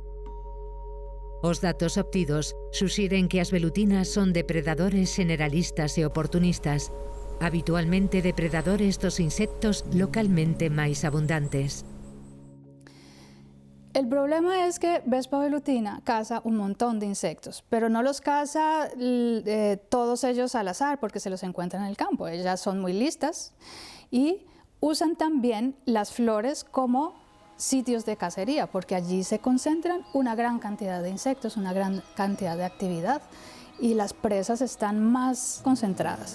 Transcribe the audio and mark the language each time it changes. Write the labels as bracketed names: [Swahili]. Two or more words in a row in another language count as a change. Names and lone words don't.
[Galician] Os datos obtidos suxiren que as velutinas son depredadores generalistas e oportunistas, habitualmente depredadores dos insectos localmente máis abundantes. [Spanish] El problema es que Vespa velutina caza un montón de insectos, pero no los caza todos ellos al azar porque se los encuentra en el campo. Ellas son muy listas y usan también las flores como sitios de cacería, porque allí se concentran una gran cantidad de insectos, una gran cantidad de actividad y las presas están más concentradas.